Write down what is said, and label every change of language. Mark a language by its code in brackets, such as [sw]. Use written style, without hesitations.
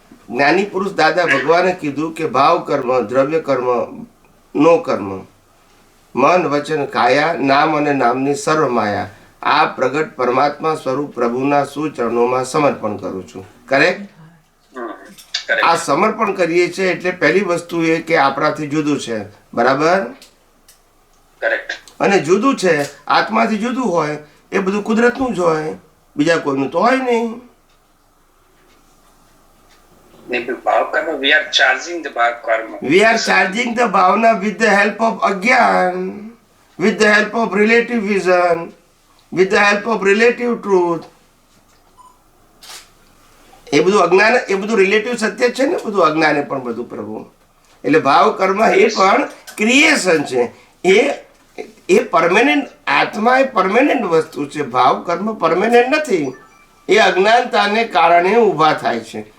[gu] જ્ઞાની પુરુષ દાદા ભગવાને કીધું કે ભાવ કર્મ, દ્રવ્ય કર્મ, નો કર્મ, મન વચન કાયા, નામ અને નામની સર્વ માયા, આ પ્રગટ પરમાત્મા સ્વરૂપ પ્રભુના સુચરણોમાં સમર્પણ કરું છું. કરેક્ટ? આ સમર્પણ કરીએ છીએ એટલે પહેલી વસ્તુ એ કે આપણાથી જુદું છે. બરાબર? અને જુદું છે, આત્માથી જુદું હોય એ બધું કુદરતનું જ હોય, બીજા કોઈનું તો હોય નહીં. [en] We are charging the karma. We are charging the bhavana with the help of agyan, with the help of relative vision, with the help of relative truth. [gu] એ બધું અજ્ઞાન, એ બધું રિલેટિવ સત્ય છે ને, બધું અજ્ઞાને પણ બધું પ્રભુ. એટલે ભાવ કર્મ એ પણ ક્રિએશન છે. એ પરમેનન્ટ, આત્મા એ પરમેનન્ટ વસ્તુ છે. ભાવ કર્મ પરમેનન્ટ નથી, એ અજ્ઞાનતાને કારણે ઊભા થાય છે.